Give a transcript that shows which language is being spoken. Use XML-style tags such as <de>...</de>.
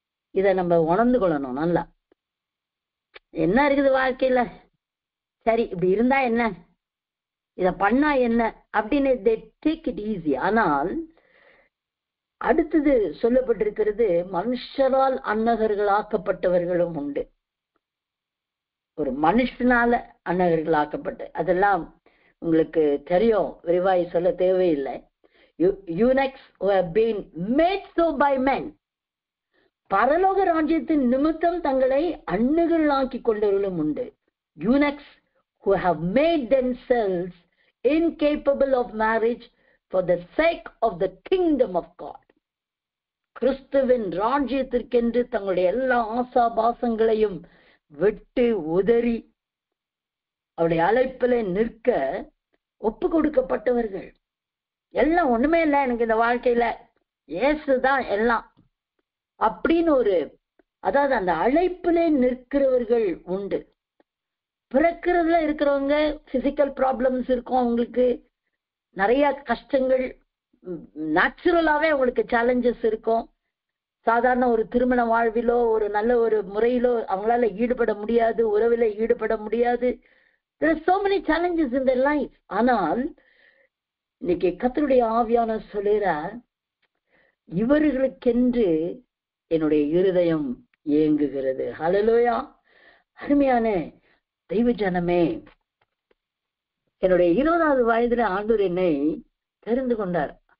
<ta>இதை நம்ம உணர்ந்து கொள்ளணும். நல்லா என்ன இருக்குது வாழ்க்கையில, சரி இப்படி இருந்தா என்ன, இத பண்ணா என்ன அப்படின்னு</ta> <en>they take it easy.</en> <ta>ஆனால் அடுத்தது சொல்லப்பட்டிருக்கிறது, மனுஷரால் அன்னகர்கள் ஆக்கப்பட்டவர்களும் உண்டு. ஒரு மனுஷனால அன்னகர்கள் ஆக்கப்பட்டு, அதெல்லாம் உங்களுக்கு தெரியும், விரிவாய் சொல்ல தேவையில்லை.</ta> <en>eunuchs who have been made so by men,</en> <ta>பரலோக ராஜ்யத்தின் நிமித்தம் தங்களை அன்னகர்களாக்கி கொண்டவர்களும் உண்டு.</ta> <en>eunuchs who have made themselves incapable of marriage for the sake of the kingdom of God.</en> <ta>கிறிஸ்துவின் ராஜ்யத்திற்கென்று தங்களுடைய எல்லா ஆசாபாசங்களையும் விட்டு உதறி அவருடைய அழைப்பில நிற்க ஒப்பு கொடுக்கப்பட்டவர்கள். எல்லாம் ஒண்ணுமே இல்லை எனக்கு இந்த வாழ்க்கையில, இயேசுதான் எல்லாம் அப்படின்னு அதாவது அந்த அழைப்பிலே நிற்கிறவர்கள் உண்டு. பிறக்கிறதுல இருக்கிறவங்க பிசிக்கல் ப்ராப்ளம்ஸ் இருக்கும், அவங்களுக்கு நிறைய கஷ்டங்கள், நேச்சுரலாவே அவங்களுக்கு சேலஞ்சஸ் இருக்கும். சாதாரண ஒரு திருமண வாழ்விலோ ஒரு நல்ல ஒரு முறையிலோ அவங்களால ஈடுபட முடியாது, உறவில ஈடுபட முடியாது.</ta> <en>There are so many challenges in their life.</en> <ta>ஆனால் இன்னைக்கு கர்த்தருடைய ஆவியானவர் சொல்லுகிறார், இவர்களுக்கென்று என்னுடைய இருதயம் ஏங்குகிறது. ஹல்லேலூயா. அருமையான தெய்வ ஜனமே, என்னுடைய 20வது வயதுல ஆண்டவர் என்னை தெரிந்து கொண்டார்.</ta>